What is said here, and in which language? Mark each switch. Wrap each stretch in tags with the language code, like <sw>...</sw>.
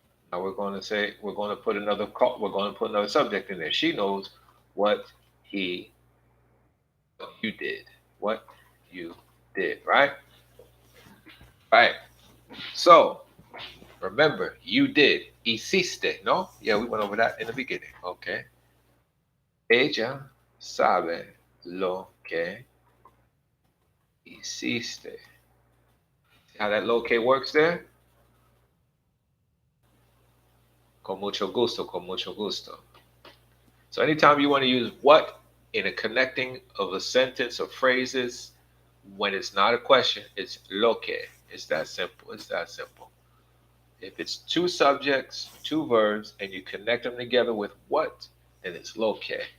<en>Now we're going to put another subject in there. She knows what he what you did. What you did, right? Right. So remember, you did.</en> <es>Hiciste, no?</es> <en>Yeah, we went over that in the beginning. Okay.</en> <es>Ella sabe lo que hiciste.</es> <en>See how that locate works there?</en> <es>Con mucho gusto, con mucho gusto.</es> <en>So anytime you want to use what in a connecting of a sentence or phrases, when it's not a question, it's lo que. It's that simple. It's that simple. If it's two subjects, two verbs, and you connect them together with what, then it's lo que.</en>